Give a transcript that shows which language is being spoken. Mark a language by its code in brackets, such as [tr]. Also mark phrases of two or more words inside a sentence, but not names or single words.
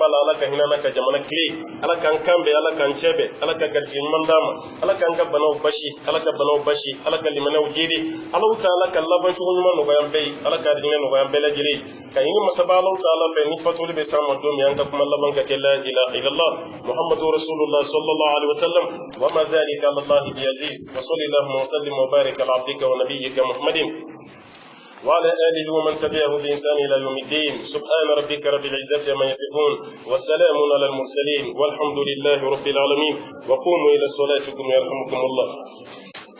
[bm] la ala ka hinɛ na ka jamana tile ala k'an kan bɛn ala k'an cɛ bɛn ala ka garijɛgɛ ɲuman d'an ma ala k'an ka banaw basi ala ka banaw basi ala ka limanaw jiri ala ta'ala ka laban cogo ɲuman nɔgɔya an bɛɛ ye ala ka arijinɛ nɔgɔya an bɛɛ lajɛlen ka ɲini masaba ala ta'ala fɛ ni fatuli bɛ s'an ma don min an ka kuma laban ka kɛ [ar] لا إله إلا الله محمد رسول الله صلى الله عليه وسلم وما ذلك على الله بعزيز وصلى الله وسلم وبارك على عبدك ونبيك محمد وعلى آله ومن تبعه بإنسان إلى يوم الدين سبحان ربك رب العزة عما يصفون وسلام على المرسلين والحمد لله رب العالمين وقوموا إلى صلاتكم يرحمكم الله